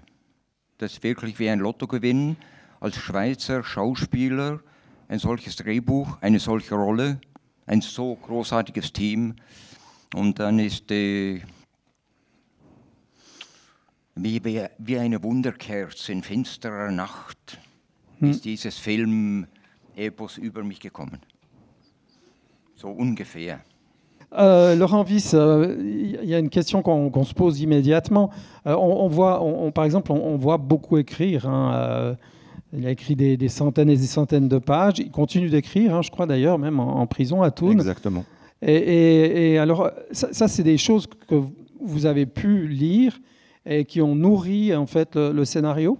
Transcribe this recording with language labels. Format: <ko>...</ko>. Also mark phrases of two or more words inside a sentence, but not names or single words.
<de>Das ist wirklich wie ein Lottogewinn, als Schweizer Schauspieler ein solches Drehbuch, eine solche Rolle, ein so großartiges Team. Und dann ist wie eine Wunderkerze in finsterer Nacht ist dieses Film-Epos über mich gekommen. So ungefähr.</de> <fr>Laurent Wyss, il y a une question qu'on se pose immédiatement. Par exemple, on voit beaucoup écrire. Il a écrit des centaines et des centaines de pages. Il continue d'écrire, je crois d'ailleurs, même en prison à Thun. Exactement. Et alors, ça c'est des choses que vous avez pu lire et qui ont nourri en fait le scénario.</fr>